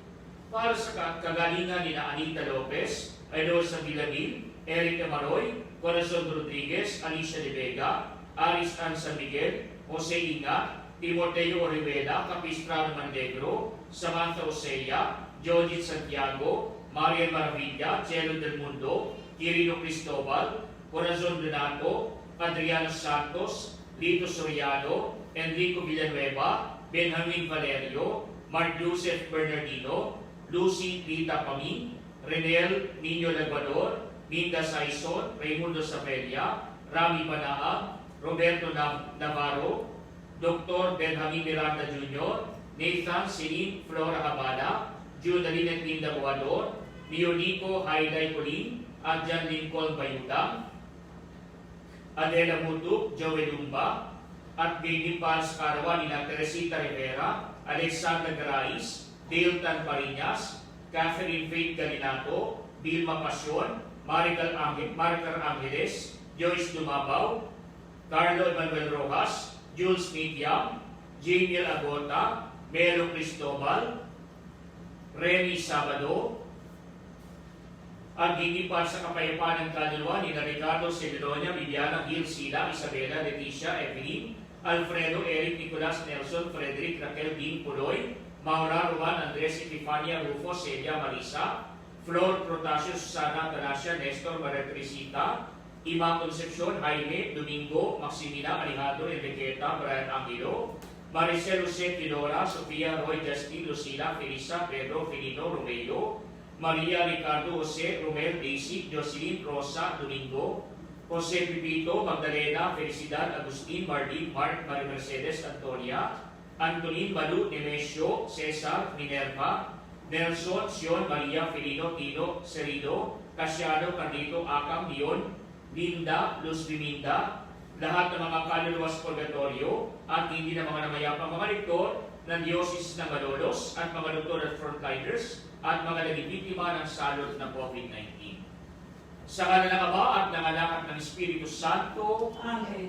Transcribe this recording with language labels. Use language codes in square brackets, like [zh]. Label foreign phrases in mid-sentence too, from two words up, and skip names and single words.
[tl] Para sa kagalingan ni Anita Lopez, Elosa Villamil, Eric Amaroy, Corazon Rodriguez, Alicia de Vega, Aris Ann San Miguel, Jose Inga, Timoteo Orivela, Capistrano Mandegro, Samantha Osea, Jodith Santiago, Marian Maravilla, Cielo del Mundo, Quirino Cristobal, Corazon Donato, Adriano Santos, Lito Soriano, Enrico Villanueva, Benjamin Valerio, Mark Joseph Bernardino, Lucy Rita Pami, Renel Nino Laguador, Minda Saison, Raimundo Sabelia, Rami Banaag, Roberto Navarro, Dr. Benjamin Miranda Jr., Nathan Celine Flora Habana, Judaline at Linda Guador, Leonico Hayday Colin, at John Lincoln Bayutang, Adela Mutuk, Joey Lumba, at Baby Pals Karawan ni Teresita Rivera, Alexandra Garais, Dale Tan Parinas, Catherine Faith Galinato, Vilma Pasyon, Maricar Angeles, Joyce Dumabaw, Carlo Emanuel Rojas, Jules Midyam, Jamie Agota, Melo Cristobal, Remy Sabado, at gigipal sa kapayapaan ng kaluluwa ni Ricardo Cededonia, Viviana, Gil, Sila, Isabela, Leticia, Evelyn, Alfredo, Eric, Nicolas, Nelson, Frederick, Raquel, Dean, Puloy, Maura, Juan, Andres, Epifania, Rufo, Celia, Marisa, Flor Protasius Susana Ganacia Nestor Maria Teresita, Ima Concepcion Jaime Domingo Maximina Alejandro Enriqueta Brian Angelo, Maricel Jose Fidora Sofia Roy Justin Lucila Felisa Pedro Filino Romeo, Maria Ricardo Jose Romel Daisy Jocelyn Rosa Domingo, Jose Pipito Magdalena Felicidad Agustin Marlene Mark Maria Mercedes Antonia, Antonin Balu Nemesio Cesar Minerva, Nelson Sion Maria Filino Tino Serido, Casiano Carlito Akam Dion, Linda Luz Biminda, lahat ng mga kaluluwas purgatorio at hindi na mga namayapang mga rektor ng Diocese ng Malolos at mga doktor at frontliners at mga naging biktima ng salot ng COVID-19. Sa ngalan ng Ama at ng Anak at ng Espiritu Santo, Amen.